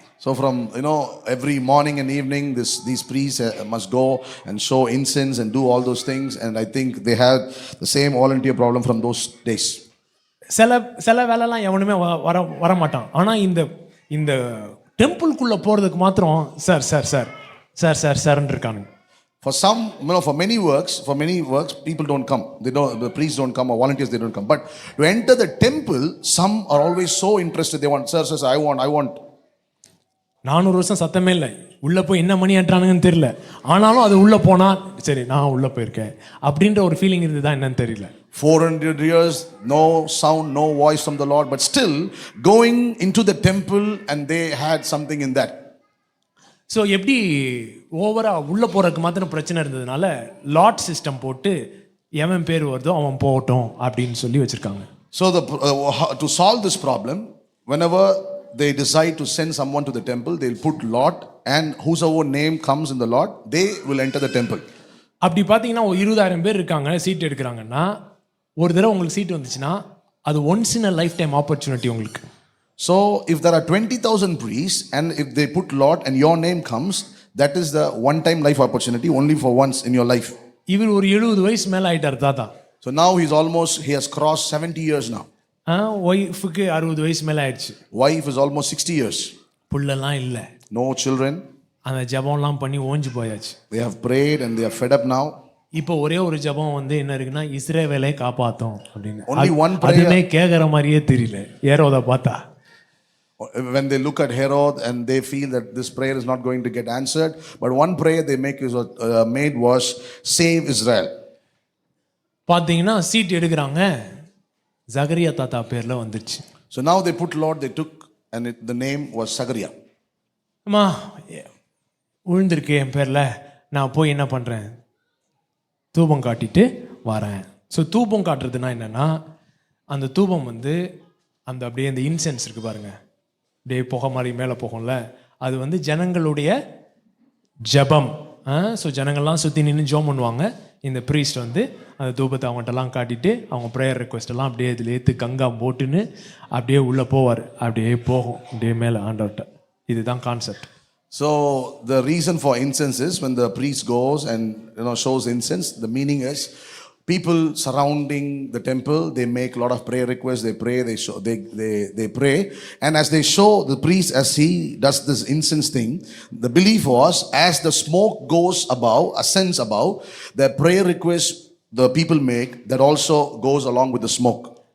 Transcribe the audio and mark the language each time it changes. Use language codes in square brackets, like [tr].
[en] So from every morning and evening these priests must go and show incense and do all those things, and I think they had the same volunteer problem from those days. [ta] சில வேலைலாம் எவனுமே வர மாட்டான். ஆனா இந்த டெம்பிள்குள்ள போறதுக்கு மாத்திரம் sir sir sir sir sir சார்ன்னு இருக்கானுங்க. [en] For many works people don't come. The priests don't come, or volunteers, they don't come. But to enter the temple, some are always so interested. They want, sir, I want. [ta] 400 வருஷம் சத்தமே இல்லை, உள்ள போய் என்ன மணி ஆட்டுறானுங்கன்னு தெரியல. ஆனாலும் அது உள்ள போனா சரி நான் உள்ள போயிருக்கேன் அப்படின்ற ஒரு ஃபீலிங் இருந்துதான் என்னன்னு தெரியல. [en] 400 years, no sound, no voice from the Lord, but still going into the temple, and they had something in that. [ta] So எப்படி ஓவரா உள்ள போறதுக்கு மாத்திரம் பிரச்சனை இருந்ததுனால லாட் சிஸ்டம் போட்டு எவன் பேர் வருதோ அவன் போகட்டும் அப்படின்னு சொல்லி வச்சிருக்காங்க. [en] So to solve this problem, whenever they decide to send someone to the temple, they'll put lot, and whosoever name comes in the lot, they will enter the temple. [ta] அப்படி பார்த்தீங்கன்னா 20,000 பேர் இருக்காங்க, சீட் எடுக்கிறாங்கன்னா ஒரு தடவை உங்களுக்கு சீட் வந்துச்சுன்னா அது [en] once in a lifetime opportunity [ta] உங்களுக்கு. [en] So if there are 20,000 priests, and if they put lot and your name comes, that is the one time life opportunity, only for once in your life. [ta] இவர் ஒரு 70 வயசு மேல ஆயிட்டார் தாத்தா. [en] So now he has crossed 70 years now. [ta] ஒய்ஃபுக்கு 60 வயசு மேல ஆயிடுச்சு. [en] Wife is almost 60 years. [ta] புள்ளலாம் இல்ல, [en] no children. [ta] அந்த ஜெபம்லாம் பண்ணி ஓஞ்சு போயாச்சு. [en] They have prayed and they are fed up now. [ta] இப்போ ஒரே ஒரு ஜெபம் வந்து என்ன இருக்குன்னா, இஸ்ரவேலை காப்பாத்தும் அப்படின்னு. [en] Only one prayer. [ta] அதுமே கேக்குற மாதிரியே தெரியல ஏரோத பார்த்தா. [en] When they look at Herod and they feel that this prayer is not going to get answered, but one prayer they made was save Israel. [ta] பாத்தீங்கன்னா சீட் எடுக்கிறாங்க, ஜகரியா தாத்தா பேர்ல வந்துச்சு. [en] So now they put Lord, they took, and the name was Zachariah. [ta] அம்மா விழுந்திருக்கு என் பேர்ல, நான் போய் என்ன பண்றேன், தூபம் காட்டிட்டு வரேன். ஸோ தூபம் காட்டுறதுனா என்னன்னா, அந்த தூபம் வந்து அந்த அப்படியே அந்த இன்சென்ஸ் இருக்கு பாருங்க, அப்படியே புகை மாதிரி மேலே போகும்ல, அது வந்து ஜனங்களுடைய ஜெபம். ஸோ ஜனங்கள்லாம் சுற்றி நின்று ஜெபம் பண்ணுவாங்க. இந்த ப்ரீஸ்ட் வந்து அந்த தூபத்தை அவங்கள்ட்டலாம் காட்டிட்டு அவங்க [en] prayer request [ta] எல்லாம் அப்படியே இதில் ஏற்று கங்கா போட்டுன்னு அப்படியே உள்ளே போவார். அப்படியே போகும் அப்படியே மேலே ஆண்டவர்கிட்ட. இதுதான் concept. [en] So the reason for incense is when the priest goes and shows incense, the meaning is people surrounding the temple, they make a lot of prayer requests, they pray, they pray, and as they show the priest as he does this incense thing, the belief was as the smoke goes above, ascends above, the prayer request the people make, that also goes along with the smoke.